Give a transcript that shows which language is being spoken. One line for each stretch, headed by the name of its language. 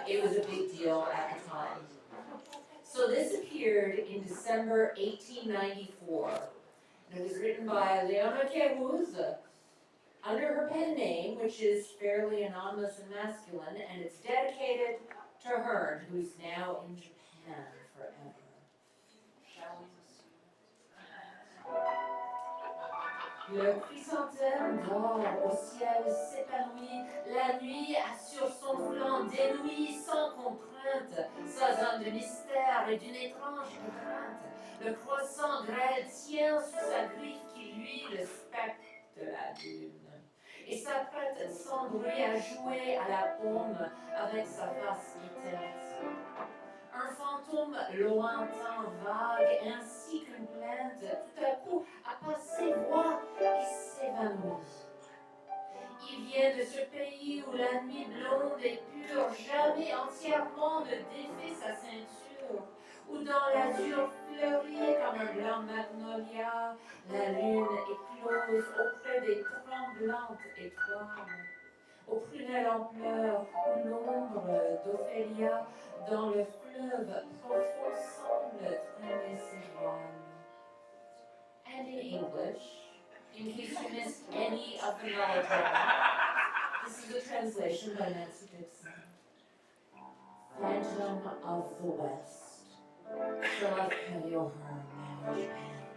English: It was a big deal at the time. So this appeared in December 1894. And it was written by Léona Kérouz under her pen name, which is fairly anonymous and masculine, and it's dedicated to Hearn, who's now in Japan forever. Shall we?
French: Le chrysanthème dort au ciel s'épanouit, la nuit assure son flanc dénoué sans contrainte, sa zone de mystère et d'une étrange étreinte. Le croissant grêle tient sous sa griffe qui luit le spectre de la lune, et s'apprête sans bruit à jouer à la paume avec sa face éteinte. Un fantôme lointain, vague, ainsi qu'une plainte, tout à coup appasse ses voix et s'évanouit. Il vient de ce pays où la nuit blonde et pure jamais entièrement ne défait sa ceinture, où dans l'azur fleuri comme un blanc magnolia, la lune éclose auprès des tremblantes étoiles. Aux prunelles en pleurs, où l'ombre d'Ophélia dans le fleuve profond semble traîner ses voiles.
English: And in English, in case you missed any of the melodrama, this is a translation by Nancy Dixon. Phantom of the West, Lafcadio O'Hearn, now in Japan.